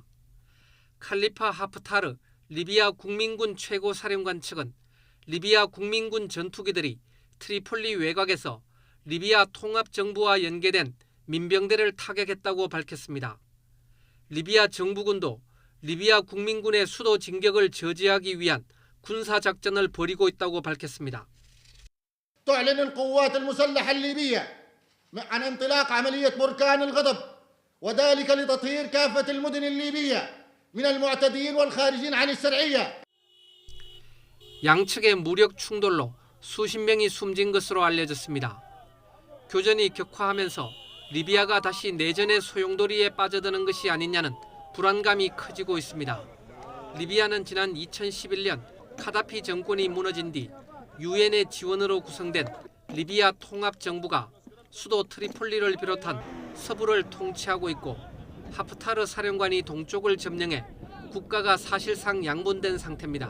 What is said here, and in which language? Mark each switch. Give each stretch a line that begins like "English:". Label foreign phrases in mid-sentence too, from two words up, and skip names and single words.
Korean: 칼리파 하프타르 리비아 국민군 최고사령관 측은 리비아 국민군 전투기들이 트리폴리 외곽에서 리비아 통합정부와 연계된 민병대를 타격했다고 밝혔습니다. 리비아 정부군도 리비아 국민군의 수도 진격을 저지하기 위한 군사작전을 벌이고 있다고 밝혔습니다.
Arabic: تعلن القوات المسلحة الليبية عن انطلاق عملية بركان الغضب وذلك لتطهير كافة المدن الليبية من المعتدين والخارجين عن الشرعية.
Korean: 양측의 무력 충돌로 수십 명이 숨진 것으로 알려졌습니다. 교전이 격화하면서 리비아가 다시 내전의 소용돌이에 빠져드는 것이 아니냐는 불안감이 커지고 있습니다. 리비아는 지난 2011년 카다피 정권이 무너진 뒤 유엔의 지원으로 구성된 리비아 통합정부가 수도 트리폴리를 비롯한 서부를 통치하고 있고 하프타르 사령관이 동쪽을 점령해 국가가 사실상 양분된 상태입니다.